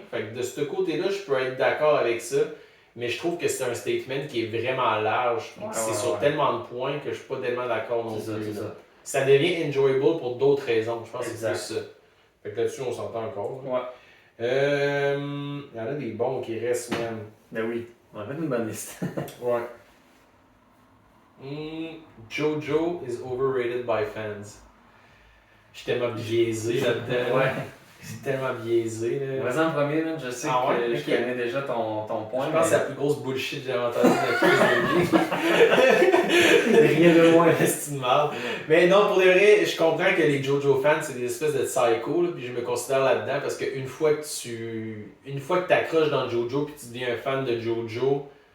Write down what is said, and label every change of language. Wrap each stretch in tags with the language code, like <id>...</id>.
<fr>Fait que de ce côté-là, je peux être d'accord avec ça. Mais je trouve que c'est un statement qui est vraiment large. C'est sur tellement de points que je suis pas tellement d'accord non plus. Ça devient enjoyable pour d'autres raisons. Je pense que c'est plus ça. Fait que là-dessus, on s'entend encore. Il y en a des bons qui restent, même. Ben oui, on va mettre une bonne liste. Ouais.</fr> <en>Jojo is overrated by fans.</en> <fr>Je suis tellement biaisé là-dedans. Ouais. C'est tellement biaisé. Là. Vas-y en premier, là. Je sais que je connais déjà ton point. Je pense que c'est la plus grosse bullshit que j'ai entendu de la vie. Rien de moins. C'est une merde. Mais non, pour de vrai, je comprends que les Jojo fans, c'est des espèces de psycho, là, puis je me considère là-dedans parce qu'une fois que tu accroches dans Jojo puis tu deviens un fan de Jojo,</fr>